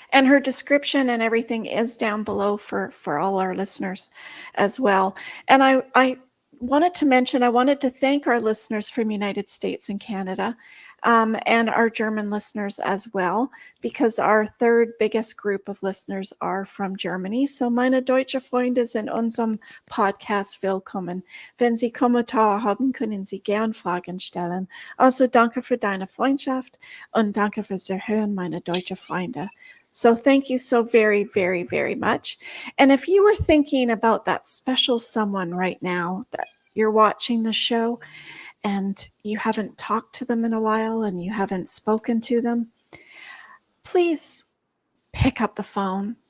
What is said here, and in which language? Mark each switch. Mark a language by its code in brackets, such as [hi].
[en] And her description and everything is down below for all our listeners as well. And I wanted to mention, I wanted to thank our listeners from United States and Canada, and our German listeners as well, because our third biggest group of listeners are from Germany. [de] So meine deutsche Freunde sind in unserem Podcast willkommen. Wenn Sie Kommentare haben, können Sie gern Fragen stellen. Also danke für deine Freundschaft und danke fürs Zuhören, meine deutsche Freunde. [en] So thank you so very, very, very much. And if you were thinking about that special someone right now that you're watching the show and you haven't talked to them in a while and you haven't spoken to them, please pick up the phone.